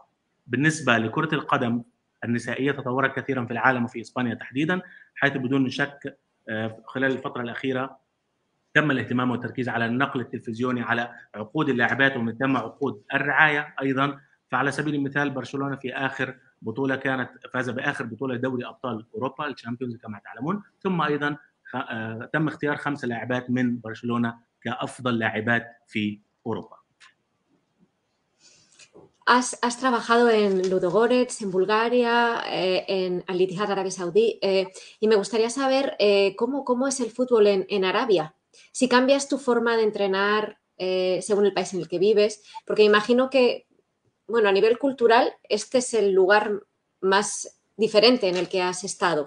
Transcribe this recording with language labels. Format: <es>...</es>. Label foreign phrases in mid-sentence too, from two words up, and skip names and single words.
<ar>بالنسبه لكره القدم النسائيه تطورت كثيرا في العالم وفي اسبانيا تحديدا، حيث بدون شك خلال الفتره الاخيره تم الاهتمام والتركيز على النقل التلفزيوني على عقود اللاعبات، ومن ثم عقود الرعايه ايضا. فعلى سبيل المثال برشلونه في اخر بطوله فاز باخر بطوله دوري ابطال اوروبا الشامبيونز كما تعلمون، ثم ايضا تم اختيار 5 لاعبات من برشلونه كافضل لاعبات في اوروبا.</ar> <es>Has trabajado en Ludogorets, en Bulgaria, en Al Ittihad Arabia Saudí, y me gustaría saber cómo es el fútbol en Arabia. Si cambias tu forma de entrenar según el país en el que vives, porque imagino que, bueno, a nivel cultural, este es el lugar más diferente en el que has estado.</es>